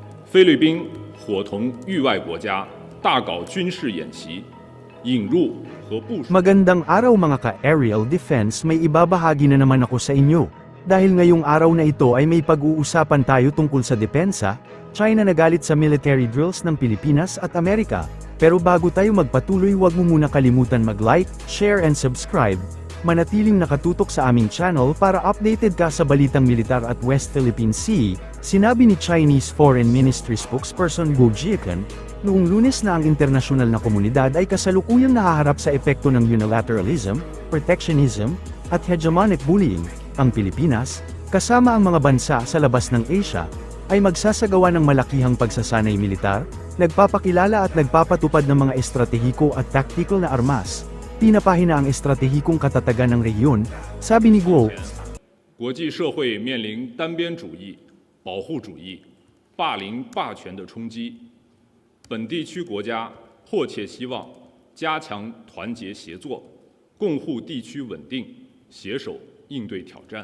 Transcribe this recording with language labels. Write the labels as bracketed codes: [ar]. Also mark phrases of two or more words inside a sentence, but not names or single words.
[zh] 菲律宾伙同域外国家大搞军事演习，引入和部署。 [tl] Magandang araw mga ka- [en] aerial defense, [tl] may ibabahagi na naman ako sa inyo. Dahil ngayong araw na ito ay may pag-uusapan tayo tungkol sa depensa, China nagalit sa [en] military drills [tl] ng Pilipinas at Amerika. Pero bago tayo magpatuloy, huwag mo muna kalimutan mag-like, [en] share and subscribe. [tl] Manatiling nakatutok sa aming channel para updated ka sa balitang militar at West Philippine Sea, sinabi ni [en] Chinese Foreign Ministry spokesperson [tl] Guo Jiaquan, noong Lunes na ang internasyonal na komunidad ay kasalukuyang nahaharap sa epekto ng [en] unilateralism, protectionism, [tl] at [en] hegemonic bullying. [tl] Ang Pilipinas, kasama ang mga bansa sa labas ng Asia, ay magsasagawa ng malakihang pagsasanay militar, nagpapakilala at nagpapatupad ng mga estratehiko at tactical na armas. Pinapahina ang estratehikong katatagan ng rehiyon, sabi ni Guo. [zh] 国际社会面临单边主义、保护主义、霸凌霸权的冲击，本地区国家迫切希望加强团结协作，共护地区稳定，携手应对挑战。